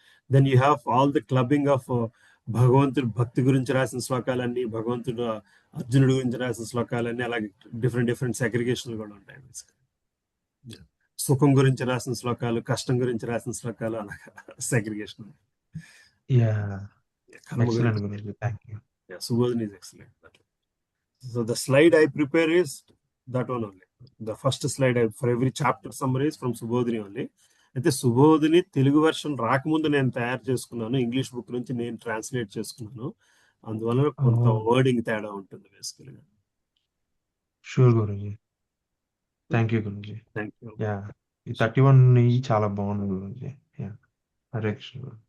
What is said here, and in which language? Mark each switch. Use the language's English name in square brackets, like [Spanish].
[Telugu] Then you have all the clubbing of భగవంతుడు భక్తి గురించి రాసిన శ్లోకాలన్నీ, భగవంతుడు అర్జునుడి గురించి రాసిన శ్లోకాలన్నీ, అలాగే డిఫరెంట్ సెగ్రిగేషన్లు కూడా ఉంటాయి. సుఖం గురించి రాసిన శ్లోకాలు, కష్టం గురించి రాసిన శ్లోకాలు, అలాగా segregation. [English] Yeah excellent Guruji, thank you. Subodhini is excellent. So the slide I prepare is that one only. The first slide for every chapter summary is from Subodhini only. [Telugu] అయితే సుబోధిని తెలుగు వెర్షన్ రాకముందు నేను తయారు చేసుకున్నాను, ఇంగ్లీష్ బుక్ నుంచి నేను translate చేసుకున్నాను. అందువల్ల కొంత వర్డింగ్ తేడా ఉంటుంది బేసికల్గా. [English] Sure Guruji, thank you Guruji. Thank you. [Telugu] Yeah ఈ 31 చాలా బాగుంది గురుజీ. యా హరే కృష్ణ.